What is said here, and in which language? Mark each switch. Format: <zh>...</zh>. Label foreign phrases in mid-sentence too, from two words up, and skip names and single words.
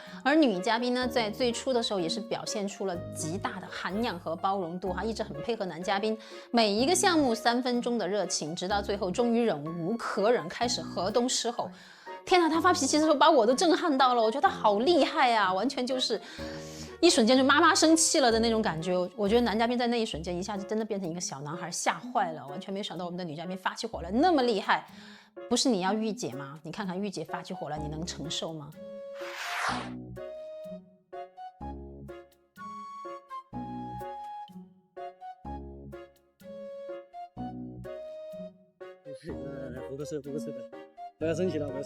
<zh>而女嘉賓呢，在最初的時候也是表現出了極大的涵養和包容度一直很配合男嘉賓，每一個項目3分鐘的熱情，直到最後終於忍無可忍，開始河東獅吼。天哪，他發脾氣的時候把我都震撼到了，我覺得他好厲害啊，完全就是一瞬間就媽媽生氣了的那種感覺。我覺得男嘉賓在那一瞬間一下子真的變成一個小男孩，嚇壞了，完全沒有想到我們的女嘉賓發起火來那麼厲害。不是你要御姐嗎？你看看御姐發起火來，你能承受嗎？喝个水的，不要生氣了。</zh>